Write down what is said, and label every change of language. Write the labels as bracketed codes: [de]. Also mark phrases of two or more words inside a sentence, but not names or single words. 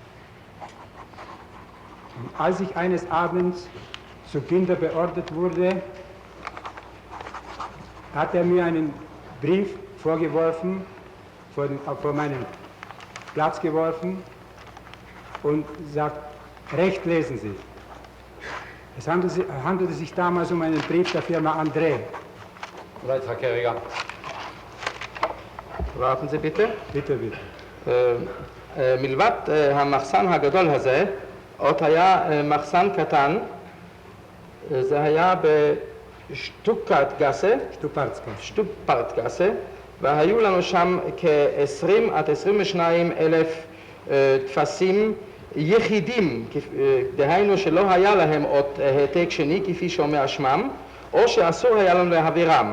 [de] Und als ich eines Abends zu Günther beordert wurde, hat er mir einen Brief vorgeworfen, vor meinen Platz geworfen und sagt, recht lesen Sie. Es handelte sich damals um einen Brief der Firma André. Herr Kerriger. warten Sie bitte. Bitte bitte. [he] מלבד המחסן הגדול הזה, עוד היה מחסן קטן, זה היה בשטוקרטגאסה, שטופרטגאסה, והיו לנו שם כ-20 עד 22 אלף תפסים יחידים, דהיינו שלא היה להם עוד העתק שני כפי שאומר שמם, או שאסור היה לנו להעבירם.